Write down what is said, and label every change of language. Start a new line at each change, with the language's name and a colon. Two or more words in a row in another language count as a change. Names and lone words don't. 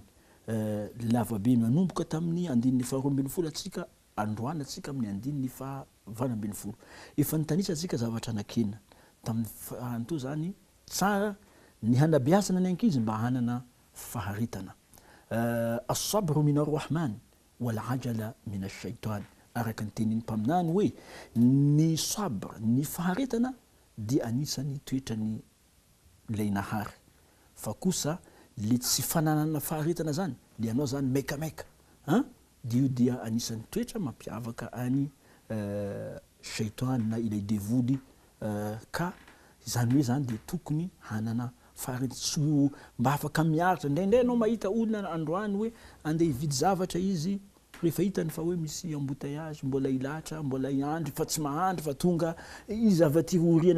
Malagasy: Lavabe manomboka tamin'ny andininy faharoambin'ny folo atsika androana atsika amin'ny andininy fahavalambin'ny folo. Efa nitanisa atsika zavatra anankenina tamin'ny fahanto zany tsara ny hanabeazana ny ankizy mba hanana faharetana.
Arabic: As-sabru min ar-rahman wal ajala min ash-shaytan.
Malagasy: Araka ny tenin'ny mpaminany hoe ny sabr, ny faharetana dia anisan'ny toetrany Lainahary. Fa kosa le tsy fananana faharetana zany dia anao zany mekameka dio dia anisan'ny toetra mampiavaka any shaitan na ilay devoly ka zany hoe zany dia tokony hanana faharetana mba afaka miaritra ndraindray anao mahita olona androany hoe andeha hividy zavatra izy rehefa hitany fa hoe misy embouteillage mbola ilatra mbola iandry fa tsy mahandry fa tonga izy avy aty oriana